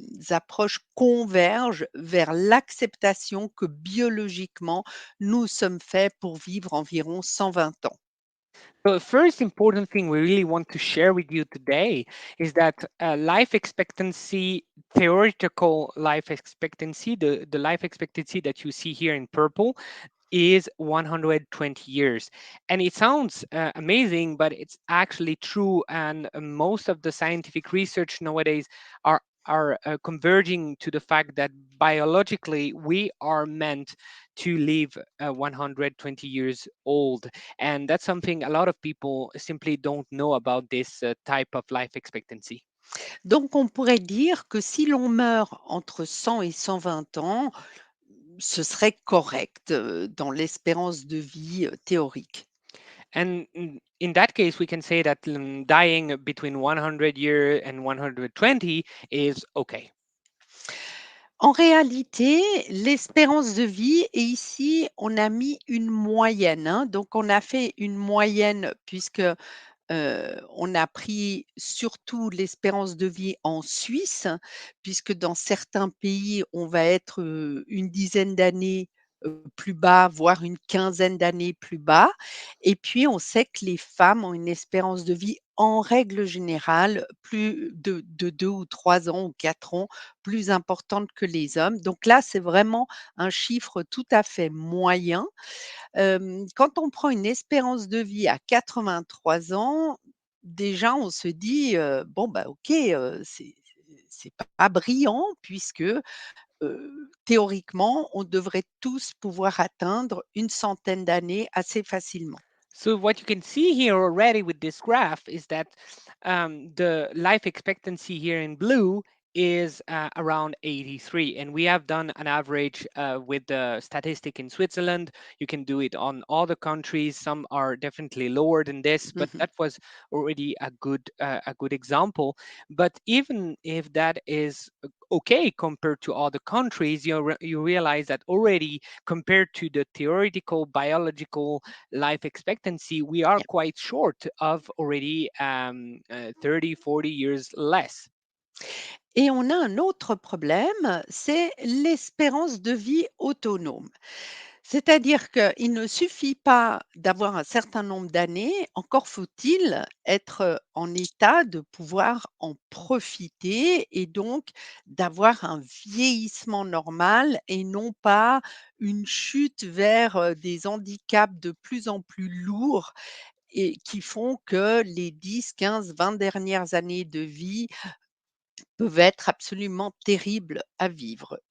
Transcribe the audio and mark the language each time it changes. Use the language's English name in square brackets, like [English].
[French] approches convergent vers l'acceptation que biologiquement, nous sommes faits pour vivre environ 120 ans. [English] So the first important thing we really want to share with you today is that life expectancy, theoretical life expectancy, the life expectancy that you see here in purple, is 120 years. And it sounds amazing, but it's actually true. And most of the scientific research nowadays are converging to the fact that biologically we are meant to live 120 years old, and that's something a lot of people simply don't know about this type of life expectancy. [French] Donc on pourrait dire que si l'on meurt entre 100 et 120 ans, ce serait correct, dans l'espérance de vie, théorique. [English] And in that case, we can say that dying between 100 year and 120 is okay. [French] En réalité, l'espérance de vie et ici, on a mis une moyenne, hein, donc on a fait une moyenne puisque On a pris surtout l'espérance de vie en Suisse, puisque dans certains pays, on va être, une dizaine d'années, plus bas, voire une quinzaine d'années plus bas et puis on sait que les femmes ont une espérance de vie, en règle générale, plus de 2 ou 3 ans ou 4 ans, plus importante que les hommes. Donc là, c'est vraiment un chiffre tout à fait moyen. Quand on prend une espérance de vie à 83 ans, déjà on se dit, «Bon, bah, OK, c'est pas brillant puisque, théoriquement, on devrait tous pouvoir atteindre une centaine d'années assez facilement». [English] So what you can see here already with this graph is that the life expectancy here in blue is around 83, and we have done an average with the statistic in Switzerland. You can do it on other countries. Some are definitely lower than this, but Mmh. that was already a good example. But even if that is okay compared to other countries, you realize that already compared to the theoretical biological life expectancy, we are quite short of already 30, 40 years less. [French] Et on a un autre problème, c'est l'espérance de vie autonome. C'est-à-dire qu'il ne suffit pas d'avoir un certain nombre d'années, encore faut-il être en état de pouvoir en profiter et donc d'avoir un vieillissement normal et non pas une chute vers, des handicaps de plus en plus lourds et qui font que les 10, 15, 20 dernières années de vie peuvent être absolument terribles à vivre.